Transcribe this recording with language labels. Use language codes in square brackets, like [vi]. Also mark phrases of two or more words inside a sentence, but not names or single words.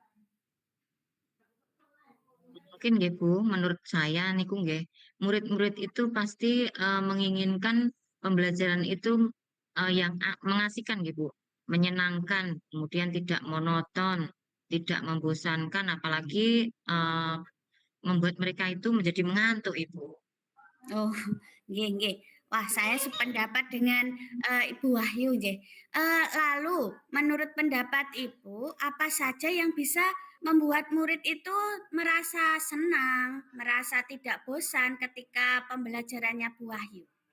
[id] Mungkin nggih Bu, menurut saya niku nggih, murid-murid itu pasti menginginkan pembelajaran itu yang mengasihkan nggih Bu, menyenangkan, kemudian tidak monoton, tidak membosankan, apalagi membuat mereka itu menjadi mengantuk Ibu. Oh, nggih nggih. Wah, saya sependapat dengan, Ibu Wahyu nggih. Lalu menurut pendapat Ibu, apa saja yang bisa membuat murid itu merasa senang, merasa tidak bosan ketika pembelajarannya Bu Wahyu?